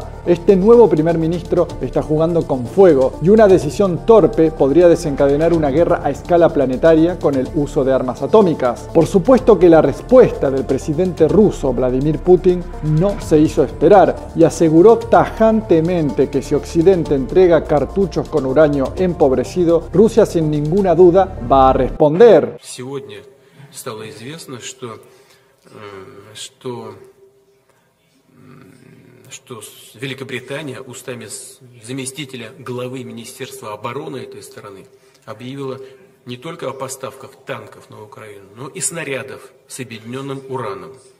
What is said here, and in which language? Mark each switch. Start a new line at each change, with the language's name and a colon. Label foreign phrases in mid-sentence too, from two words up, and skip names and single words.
Spanish: Este nuevo primer ministro está jugando con fuego, y una decisión torpe podría desencadenar una guerra a escala planetaria con el uso de armas atómicas. Por supuesto que la respuesta del presidente ruso Vladimir Putin no se hizo esperar y aseguró tajantemente que si Occidente entrega cartuchos con uranio empobrecido, Rusia sin ninguna duda va a responder.
Russian: Сегодня стало известно, что Великобритания устами заместителя главы Министерства обороны этой страны объявила не только о поставках танков на Украину, но и снарядов с объединенным ураном.